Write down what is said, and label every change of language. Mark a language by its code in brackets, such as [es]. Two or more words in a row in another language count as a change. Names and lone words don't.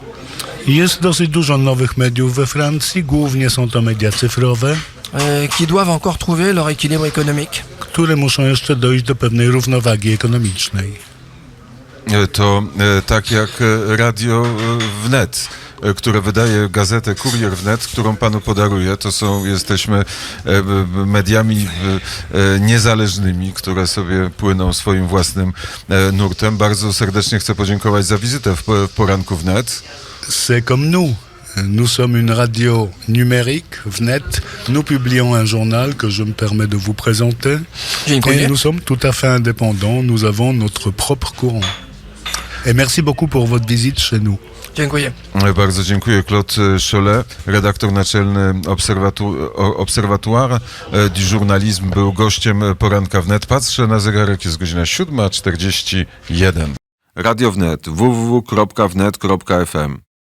[pl] Jest dosyć dużo nowych mediów we Francji, głównie są to media cyfrowe, [fr] Qui doivent encore trouver leur équilibre économique. [pl] które muszą jeszcze dojść do pewnej równowagi ekonomicznej. To tak jak radio wnet. które wydaje gazetę Kurier Wnet, którą panu podaruję. Jesteśmy mediami niezależnymi, które sobie płyną swoim własnym nurtem. Bardzo serdecznie chcę podziękować za wizytę w Poranku Wnet. [fr] C'est comme nous. Nous sommes une radio numérique, Wnet. Nous publions un journal que je me permets de vous présenter. [pl] Dziękuję. [fr] Et nous sommes tout à fait indépendants. Nous avons notre propre courant. Et merci beaucoup pour votre visite chez nous. [pl] Dziękuję. Bardzo dziękuję. Claude Cholet, redaktor naczelny Obserwatoire du Journalisme, był gościem Poranka Wnet. Patrzę na zegarek, jest godzina 7:41. Radio Wnet, www.wnet.fm